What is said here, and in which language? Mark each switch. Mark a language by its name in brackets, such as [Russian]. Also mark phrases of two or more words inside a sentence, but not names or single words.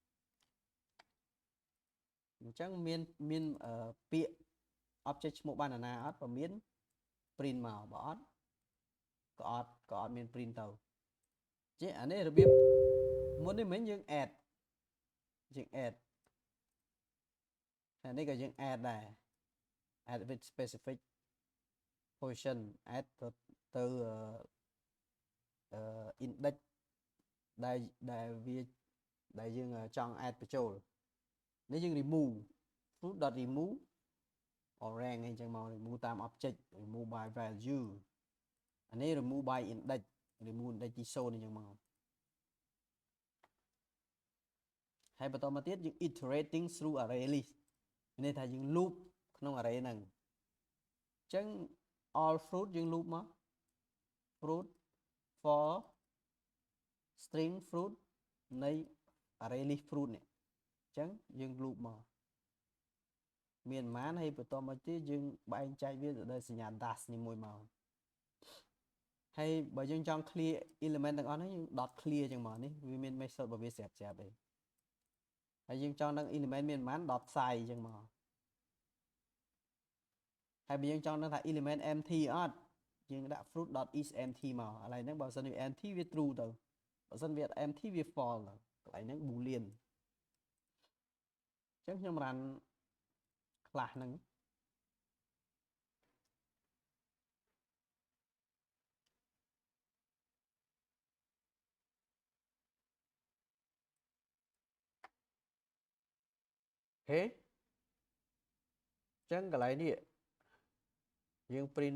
[Khmer] អញ្ចឹងមានពាក្យ object ឈ្មោះ banana អត់បើមាន print មកបើអត់ក៏អត់មាន print ទៅចេះអានេះរបៀបមុននេះមិញយើង add អានេះក៏យើង add ដែរ [English] add with specific function add [Khmer] ទៅ index ដែលយើងចង់ add បញ្ចូលនេះយើង [English] remove fruit.remove orange [Khmer] អញ្ចឹងមក remove តាម [English] object remove by value [Khmer] អានេះ [English] remove by index remove index [Khmer] ទី0អញ្ចឹងមក ហើយបន្តមកទៀតយើង [English] iterating through array list [Khmer] មានន័យថាយើង loop ក្នុង array ហ្នឹងអញ្ចឹង [English] all fruit [Khmer] យើង loop មក fruit [English] for string fruit [Khmer] នៃ [English] array list fruit [Khmer] នេះអញ្ចឹងយើង loop មកមានប៉ុន្មានហើយបន្តមកទៀតយើងបែងចែកវាទៅដោយសញ្ញា dash នេះមួយមកហើយបើយើងចង់ [English] clear element [Khmer] ទាំងអស់នេះយើង [English] dot clear [Khmer] អញ្ចឹងមកនេះវាមាន method របស់វាស្រាប់ៗឯងហើយយើងចង់ដឹង element មានប៉ុន្មាន [English] dot size [Khmer] អញ្ចឹងមក ហើយបើយើងចង់ដឹងថា [English] element empty [Khmer] អត់យើងដាក់ [English] fruit dot is empty [Khmer] មកឥឡូវហ្នឹងបើសិនវា empty វា true ទៅបើសិនវា empty វា false ទៅកន្លែងហ្នឹង boolean អញ្ចឹងខ្ញុំ run ខ្លះហ្នឹងហេអញ្ចឹងកន្លែងនេះយើង print